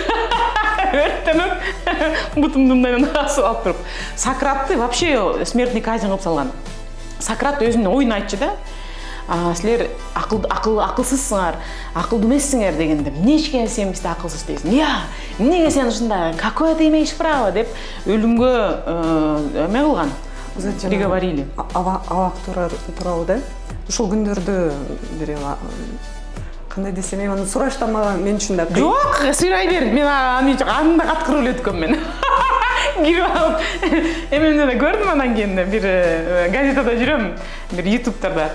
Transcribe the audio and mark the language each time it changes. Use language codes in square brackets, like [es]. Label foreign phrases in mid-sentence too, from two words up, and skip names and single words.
[ky] Өрттөнүп, бутумду мындан асып алып туруп. Сократты [ru] вообще смертный казнь [ky] кылып салган. Сократ өзүнүн оюн айтчу да. Силер акылсызсыңар, акылдуу эмессиңер дегенде, эмнешке сен бизде акылсыз дейсиң? Эмнеге сен ушундай, [ru] какое ты имеешь право [ky] деп өлүмгө эме кылган. [ru] Приговорили. [ky] Абак тууралуу да. Ушул күндөрдө бир кандай десем, аны сураштамаган мен үчүн да. Жок, сурай бер. Мен аны анда каткырып эле өткөм мен. Кирип алып, эмемде да көрдүм анан кийин бир газетада жүрөм, бир ютубтарда.